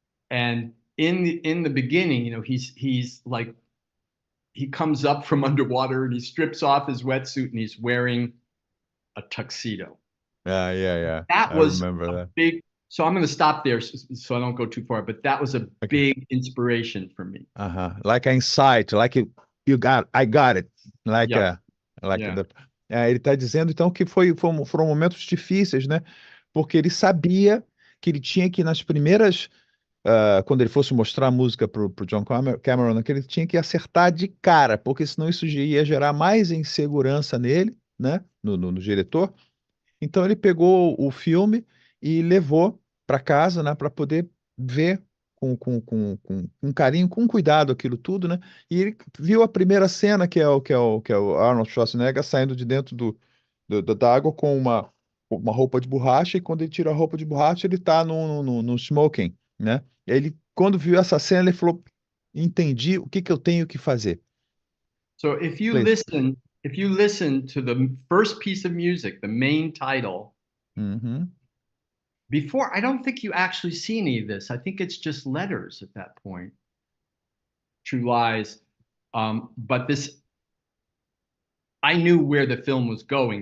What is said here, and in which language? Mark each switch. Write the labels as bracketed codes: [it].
[en] And in the beginning, you know, he's like, he comes up from underwater and he strips off his wetsuit and he's wearing a tuxedo. Yeah. That was remember a that. big. So I'm going to stop there so I don't go too far. But that was a big inspiration for me. Like an insight, like I got it. [pt] Like ele está dizendo então que foram momentos difíceis, né? Porque ele sabia que ele tinha que nas primeiras quando ele fosse mostrar a música pro John Cameron, que ele tinha que acertar de cara, porque senão isso ia gerar mais insegurança nele, né? No diretor. Então ele pegou o filme e levou para casa, né, para poder ver com carinho, com cuidado aquilo tudo, né? E ele viu a primeira cena que é o Arnold Schwarzenegger saindo de dentro da água com uma roupa de borracha, e quando ele tira a roupa de borracha ele está no smoking, né? E aí quando viu essa cena ele falou: entendi o que eu tenho que fazer. [en] So if you listen to the first piece of music, the main title, before, I don't think you actually see any of this. I think it's just letters at that point. True Lies. But this, I knew where the film was going.